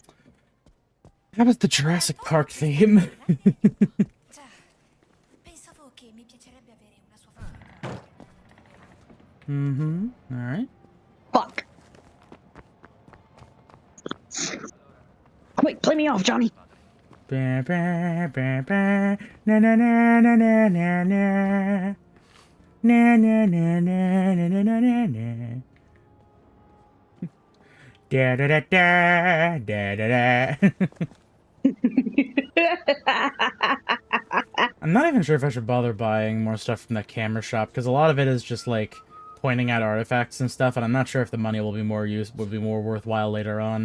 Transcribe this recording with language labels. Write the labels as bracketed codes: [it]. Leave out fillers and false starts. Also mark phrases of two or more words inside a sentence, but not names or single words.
[en] How about the Jurassic Park theme? Alright. Fuck. Wait, play me off, Johnny. Ba, ba, ba, ba. Na na na na na na na. Na na na na na na na na na. Da da da da da da da. I'm not even sure if I should bother buying more stuff from that camera shop, because a lot of it is just like pointing at artifacts and stuff, and I'm not sure if the money will be more worthwhile later on.